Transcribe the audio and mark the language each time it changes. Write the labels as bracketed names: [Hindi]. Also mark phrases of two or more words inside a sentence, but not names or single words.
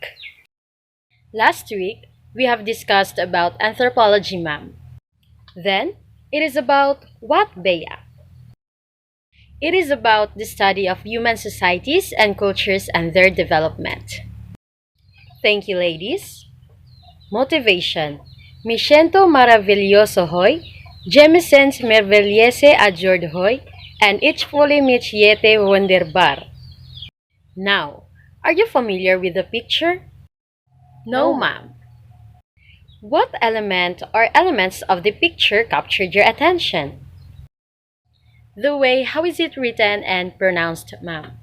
[English] Last week, we have discussed about anthropology, ma'am. Then, it is about what, Bea? It is about the study of human societies and cultures and their development. Thank you, ladies. Motivation. [Spanish] Me siento maravilloso hoy. [French] Je me sens merveillese ajourd hoy. [German] And ich fühle mich yete wunderbar. [English] Now, are you familiar with the picture? No, ma'am. What element or elements of the picture captured your attention? The way how is it written and pronounced, ma'am?